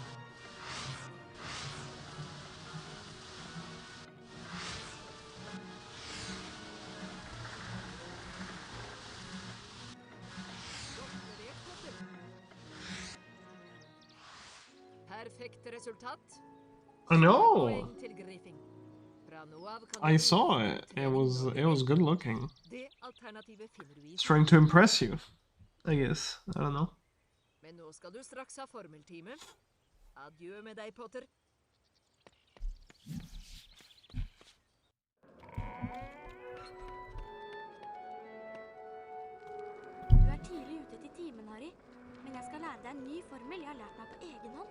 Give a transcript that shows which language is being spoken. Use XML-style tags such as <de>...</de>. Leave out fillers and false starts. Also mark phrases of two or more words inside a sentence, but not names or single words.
<no>Godt levert, Potter. Perfekt resultat.</no> <en>I know.</en> <no>Poeng til Griffing. Fra nå av kan</no> <en>I</en> <no>du</no> <en>saw</en> <no>bruke</no> <en>it.</en> <no>trening</no> <en>It was good looking.</en> <no>Det alternativet finner du i</no> <en>It's trying to impress you, I guess. I don't know.</en> <no>Men nå skal du straks ha formeltime. Adjø med deg, Potter. Du er tidlig ute til timen, Harry. Men jeg skal lære deg en ny formel jeg har lært meg på egen hånd.</no>